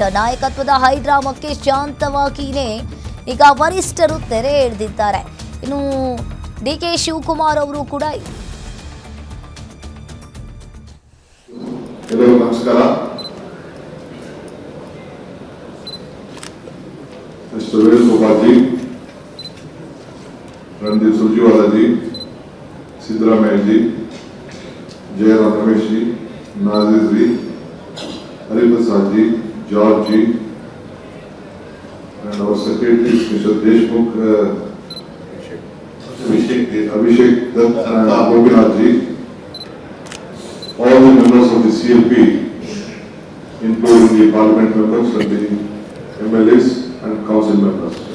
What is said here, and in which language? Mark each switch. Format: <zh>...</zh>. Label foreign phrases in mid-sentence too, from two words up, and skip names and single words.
<kn>ನಾಯಕತ್ವದ ಹೈಡ್ರಾಮಕ್ಕೆ ಶಾಂತವಾಗಿಯೇ ಈಗ ವರಿಷ್ಠರು ತೆರೆ ಎಳೆದಿದ್ದಾರೆ. ಇನ್ನು ಡಿಕೆ ಶಿವಕುಮಾರ್ ಅವರು ಕೂಡ ಎಲ್ಲರಿಗೂ ನಮಸ್ಕಾರ.</kn> <en>ಮಿಸ್ಟರ್ ವೇಣುಗೋಪಾಲ್ ಜಿ, रणदीप सुरजेवाला जी, सिद्धरामಯ್ಯ जी, जयराम रमेश जी, नाजिर जी, हरिप्रसाद जी, जॉर्ज जी, and our secretary Mr. Deshmukh, Abhishek Dutt and Gopinath ji, all the members of the CLP, including the parliament members and the MLAs and council members.</en>